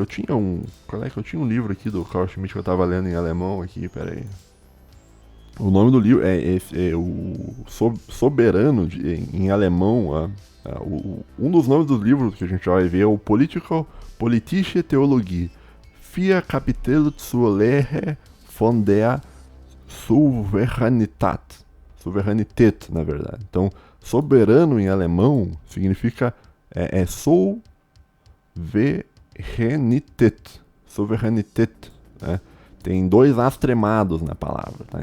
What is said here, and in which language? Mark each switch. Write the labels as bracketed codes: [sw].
[pt] Eu tinha um livro aqui do Carl Schmitt que eu tava lendo em alemão aqui, peraí. O nome do livro é o Soberano em alemão. Um dos nomes dos livros que a gente vai ver é o Politische Theologie. [de] Vier Kapitel zur Lehre von der Souveränität. [pt] Souveränität, na verdade. Então, soberano em alemão significa Souveränität. Souveränität, né? Tem 2 As tremados na palavra, tá?